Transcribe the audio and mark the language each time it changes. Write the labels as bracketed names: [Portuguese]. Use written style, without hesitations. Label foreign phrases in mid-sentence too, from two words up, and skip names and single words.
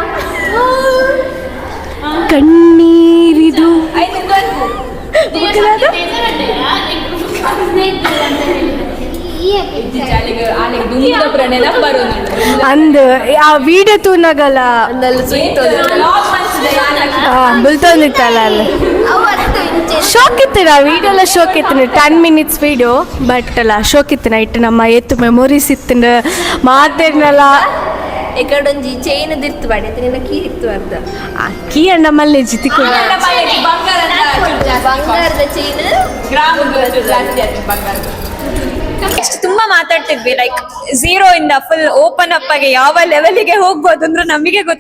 [Tulu] ಕಣ್ಣೀರಿದು ಅಂದ್ ಆ ವಿಡಿಯೋ ತೂನಗಲ್ಲ ಬುಲ್ತೊಂದಿತ್ತಲ್ಲ ಅಲ್ಲಿ ಶೋಕ್ ಇತ್ತು ನಾ ವಿಡಿಯೋ ಎಲ್ಲ ಶೋಕ್ ಇತ್ತು 10 [English] minutes video [Tulu] ಬಟ್ ಅಲ್ಲ ಶೋಕ್ ಇತ್ತು ಇಟ್ಟು ನಮ್ಮ ಎತ್ತು ಮೆಮೊರೀಸ್ ಇತ್ತು ಮಾತೇನಲ್ಲ ಎಕಡೊಂಜಿ ಚೈನ್ ದಿರ್ತು ಬಾಡಿ ನಿನ್ನ ಕೀ ಇತ್ತು ಅರ್ಧ ಆ ಕೀ ನಮ್ಮಲ್ಲಿ ಜಿತಿಕು ಬಂಗಾರದ ಚೈನ್ [Kannada] ತುಂಬಾ ಮಾತಾಡ್ತಿದ್ವಿ ಲೈಕ್ 0 ಇಂದ [English] full open up [Kannada] ಆಗಿ ಯಾವ ಲೆವೆಲ್ಗೆ ಹೋಗ್ಬೋದು ಅಂದ್ರೆ ನಮಗೆ ಗೊತ್ತು